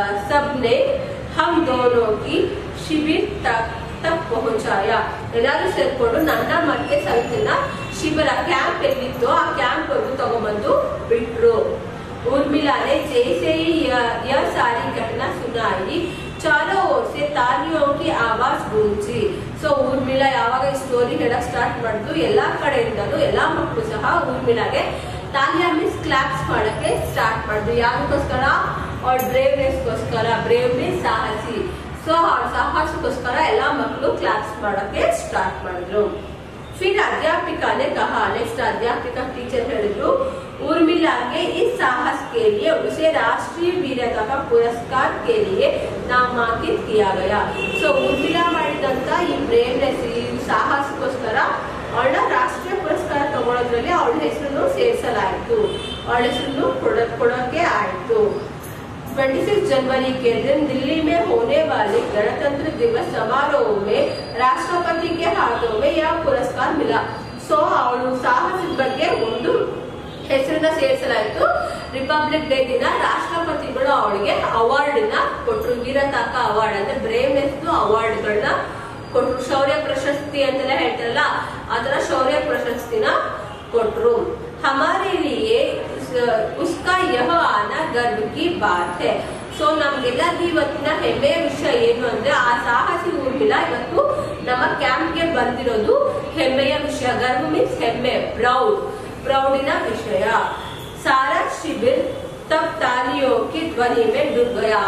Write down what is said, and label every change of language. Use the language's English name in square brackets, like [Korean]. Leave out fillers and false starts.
[Hindi] सबने हम दोनों की शिविर तक पहुंचाया. [Kannada] ಎಲ್ಲರೂ ಸೇರ್ಕೊಂಡು ನನ್ನ ಮತ್ತೆ ಸವಿತನ ಶಿಬಿರ ಕ್ಯಾಂಪ್ ಎಲ್ಲಿತ್ತು ಆ ಕ್ಯಾಂಪ್ ವರೆಗೂ ತಗೊಂಡ್ಬಂದು ಬಿಟ್ರು. [Hindi] उर्मिला ने जैसे ही यह सारी घटना सुनाई, चारों ओर से तालियों की आवाज गूंजी. [Kannada] ಸೊ ಊರ್ಮಿಳಾ ಯಾವಾಗ ಈ ಸ್ಟೋರಿ ಹೇಳಕ್ ಸ್ಟಾರ್ಟ್ ಮಾಡಿದ್ರು, ಎಲ್ಲಾ ಕಡೆಯಿಂದಲೂ ಎಲ್ಲಾ ಮಕ್ಕಳು ಸಹ ಊರ್ಮಿಳಾಗೆ ತಾಲಿಯಾ ಮೀನ್ಸ್ ಕ್ಲಾಪ್ಸ್ ಮಾಡಕ್ಕೆ ಸ್ಟಾರ್ಟ್ ಮಾಡಿದ್ರು. ಯಾವ್ದಕ್ಕೋಸ್ಕರ? ಅವ್ರ ಬ್ರೇವ್ನೆಸ್ಗೋಸ್ಕರ. Brave means ಸಾಹಸಿ. ಸೊ ಅವ್ರ ಸಾಹಸಕ್ಕೋಸ್ಕರ ಎಲ್ಲಾ ಮಕ್ಕಳು ಕ್ಲಾಪ್ಸ್ ಮಾಡಕ್ಕೆ ಸ್ಟಾರ್ಟ್ ಮಾಡಿದ್ರು. [Hindi] फिर अध्यापिका ने कहा, नेक्स्ट अध्यापिका टीचर ಹೇಳಿದ್ರು, उर्मिला के इस साहस के लिए उसे राष्ट्रीय वीरता का पुरस्कार के लिए नामांकित किया गया. [Kannada] ಸೊ ಉರ್ಮಿಳಾ ಮಾಡಿದಂತ ಈ ಬ್ರೇವ್ನೆಸ್, ಈ ಸಾಹಸಕ್ಕೋಸ್ಕರ ಅವಳ ರಾಷ್ಟ್ರೀಯ ಪುರಸ್ಕಾರ ತಗೊಳ್ಳೋದ್ರಲ್ಲಿ ಅವಳ ಹೆಸರನ್ನು ಸೇರಿಸಲಾಯಿತು, ಅವಳ ಹೆಸರನ್ನು ಕೊಡೋಕೆ ಆಯಿತು. [Hindi] 26 जनवरी के दिन दिल्ली में होने वाले गणतंत्र दिवस समारोह में राष्ट्रपति के हाथों में यह पुरस्कार मिला. [Kannada] ಸೊ ಅವಳು ಸಾಹಸದ ಬಗ್ಗೆ ಒಂದು ಹೆಸರನ್ನ ಸೇರಿಸಲಾಯಿತು. ರಿಪಬ್ಲಿಕ್ ಡೇ ದಿನ ರಾಷ್ಟ್ರಪತಿಗಳು ಅವಳಿಗೆ ಅವಾರ್ಡ್ ನ ಕೊಟ್ಟರು. ವೀರತಾಕ ಅವಾರ್ಡ್ ಅಂದ್ರೆ ಬ್ರೇವ್ನೆಸ್ ಅವಾರ್ಡ್ ಗಳನ್ನ ಕೊಟ್ಟರು. ಶೌರ್ಯ ಪ್ರಶಸ್ತಿ ಅಂತೆಲ್ಲ ಹೇಳ್ತಾರಲ್ಲ, ಅದರ ಶೌರ್ಯ ಪ್ರಶಸ್ತಿನ ಕೊಟ್ಟರು. [Hindi] हमारे लिए उसका यह आना गर्व की बात है. [Kannada] ಸೊ ನಮ್ಗೆಲ್ಲರಿಗೂ ಇವತ್ತಿನ ಹೆಮ್ಮೆಯ ವಿಷಯ ಏನು ಅಂದ್ರೆ, ಆ ಸಾಹಸಿ ಊರ್ಮಿಳಾ ಇವತ್ತು ನಮ್ಮ ಕ್ಯಾಂಪ್ಗೆ ಬಂದಿರೋದು ಹೆಮ್ಮೆಯ ವಿಷಯ. ಗರ್ವ ಮೀನ್ಸ್ ಹೆಮ್ಮೆ, ಪ್ರೌಡಿನ ವಿಷಯ. [Hindi] ಸಾರಾ ಶಿಬಿರ್ ತಬ್ ತಾಲಿಯೋ ಕಿ ಧ್ವನಿ ಮೇ ಡುಬ್ ಗಯಾ.